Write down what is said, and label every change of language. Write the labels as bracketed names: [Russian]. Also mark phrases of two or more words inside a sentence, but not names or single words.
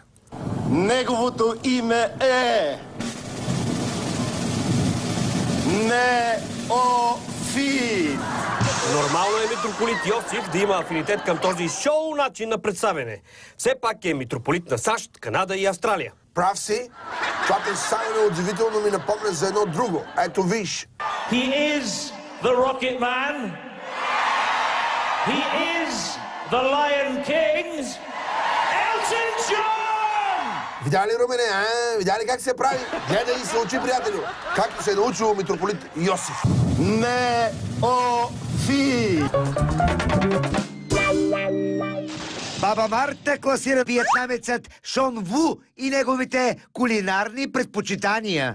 [Bulgarian] Неговото име е... Неофит. Нормално е митрополит Йосиф да има афинитет към този шоу начин на представяне. Все пак е митрополит на САЩ, Канада и Австралия. Прав си. Това представяне удивително ми напомня за едно друго. Ето виж. [English] He is the Rocket Man. He is the Lion King. Elton John! [Bulgarian] Видя ли, Румене, видя ли как се прави? Гледай и се учи, приятелю. Както се е научил митрополит Йосиф. Неофит. Баба Марта класира виетнамецът Шон Ву и неговите кулинарни предпочитания.